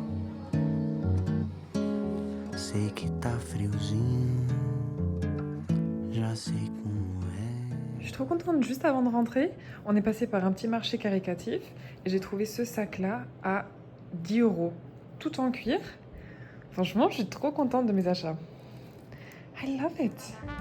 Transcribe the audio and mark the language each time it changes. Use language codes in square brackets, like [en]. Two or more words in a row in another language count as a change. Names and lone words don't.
[pt] Sei que tá friozinho, já sei como é. [fr] Je suis trop contente, juste avant de rentrer, on est passé par un petit marché caritatif et j'ai trouvé ce sac-là à 10 €, tout en cuir. Franchement, je suis trop contente de mes achats. [en] I love it.